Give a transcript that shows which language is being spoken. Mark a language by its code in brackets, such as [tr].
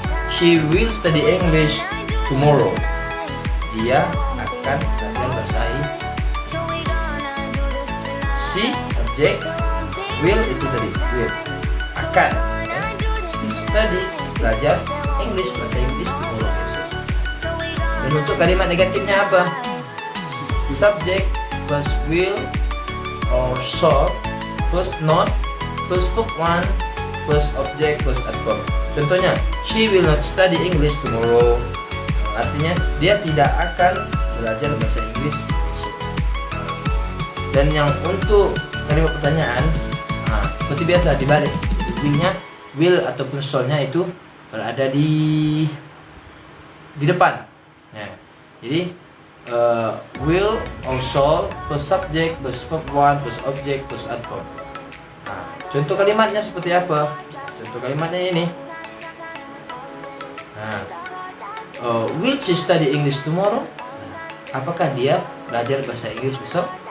[en] She will study English tomorrow. [id] Dia akan belajar bahasa Inggris. Si subjek, will itu tadi will, akan ya. Study, belajar English, bahasa Inggris tomorrow besok. Dan untuk kalimat negatifnya apa? Subjek [en] plus will or shall plus not plus verb 1 plus object plus adverb. [id] Contohnya, [en] she will not study English tomorrow. [id] Artinya dia tidak akan belajar bahasa Inggris besok. Dan yang untuk kalimat pertanyaan, seperti biasa dibalik, intinya will ataupun shall-nya itu berada di depan. Ya. Jadi [en] will or shall plus subject plus verb 1 plus object plus adverb. [id] Contoh kalimatnya seperti apa? Contoh kalimatnya ini. [en] Will she study English tomorrow? [id] Apakah dia belajar bahasa Inggris besok?